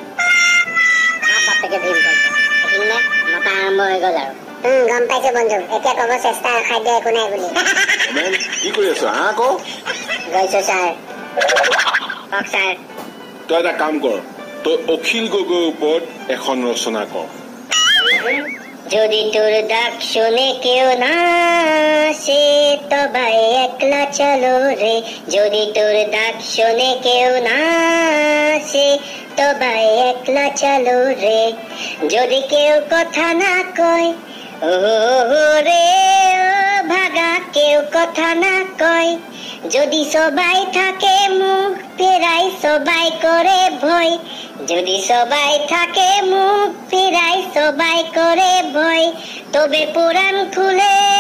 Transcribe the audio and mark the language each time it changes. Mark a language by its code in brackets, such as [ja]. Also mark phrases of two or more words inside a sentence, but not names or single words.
[as] মতা আৰম্ভ হৈ গ'ল আৰু গম পাইছো বন্ধু এতিয়া ক'ব চেষ্টা খাদ্য একো নাই বুলি ৰমেন কি কৰি আছ হা ক গৈছো ছাৰ কওক ছাৰ তই এটা কাম কৰ তই অখিল গগৈৰ ওপৰত এখন ৰচনা কৰ [bn] যদি তোর ডাক শুনে কেউ না আসে তবে একলা চলো রে যদি তোর ডাক শুনে কেউ না আসে তবে একলা চলো রে যদি কেউ কথা না কয় ও রে ও ভাগা কেউ কথা না কয় যদি সবাই থাকে মুখ ফেরাই সবাই করে ভয় যদি সবাই থাকে মুখ ফেরাই সবাই করে ভয় তবে পুরাণ খুলে